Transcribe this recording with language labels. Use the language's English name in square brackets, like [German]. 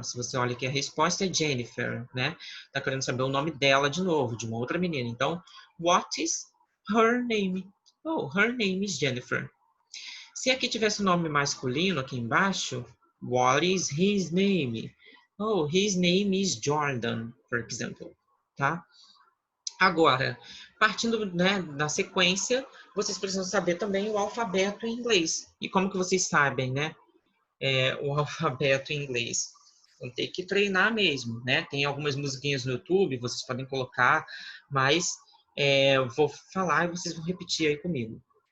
[Portuguese] Se você olha aqui, a resposta é Jennifer, né? Tá querendo saber o nome dela de novo, de uma outra menina. [English] Então, what is her name? Oh, her name is Jennifer. [Portuguese] Se aqui tivesse o nome masculino aqui embaixo, [English] what is his name? Oh, his name is Jordan, for example, tá? [Portuguese] Agora, partindo, né, da sequência, vocês precisam saber também o alfabeto em inglês. E como que vocês sabem, né? O alfabeto em inglês? Vão ter que treinar mesmo, né? Tem algumas musiquinhas no YouTube, vocês podem colocar, mas eu vou falar e vocês vão repetir aí comigo.